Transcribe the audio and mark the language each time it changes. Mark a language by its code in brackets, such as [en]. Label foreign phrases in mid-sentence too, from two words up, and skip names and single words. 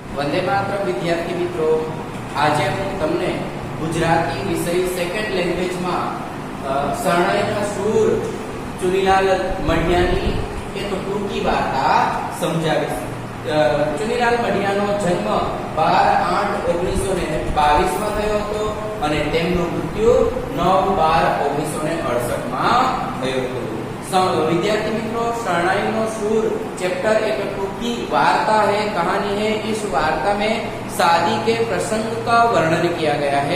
[gu] વંદે માતરમ વિદ્યાર્થી મિત્રો, આજ હું તમને ગુજરાતી વિષય [en] second language [gu] માં શરણાઈના શૂર ચુનીલાલ મઢિયાની એક ટૂંકી વાર્તા સમજાવીશ। ચુનીલાલ મઢિયાનો જન્મ 12/8/1922 માં થયો હતો અને તેમનું મૃત્યુ 9/12/1968 માં થયો હતો। વિદ્યાર્થી મિત્રો, શરણાઈનો શૂર ચેપ્ટર એક ટૂંકી વાર્તા [hi] है, कहानी है। इस वार्ता में शादी के प्रसंग का वर्णन किया गया है।